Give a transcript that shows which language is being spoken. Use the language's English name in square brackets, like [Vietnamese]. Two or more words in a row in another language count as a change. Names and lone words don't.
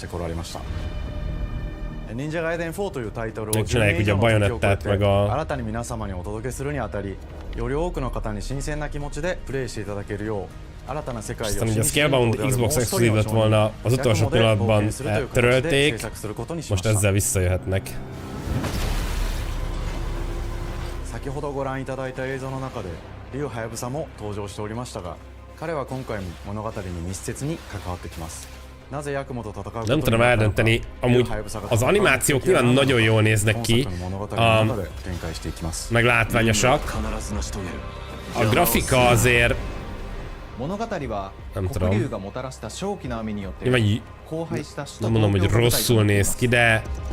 [Hungarian] Még csinálják ugye a Bayonettát meg a... Aztán ugye a Scalebound Xbox Exclusive lett volna, az utolsó pillanatban törölték, most ezzel visszajöhetnek. [Japanese] 先ほどご覧いただいた映像の中で竜はやぶさも登場しておりましたが彼は今回も物語に密接に関わってきます。なぜヤクモと戦うことになったのか [Hungarian] Nem tudom eldönteni, amúgy az animációk nyilván nagyon jól néznek ki, meg látványosak. A grafika azért... Nem tudom. Nem mondom, hogy rosszul néz ki, de...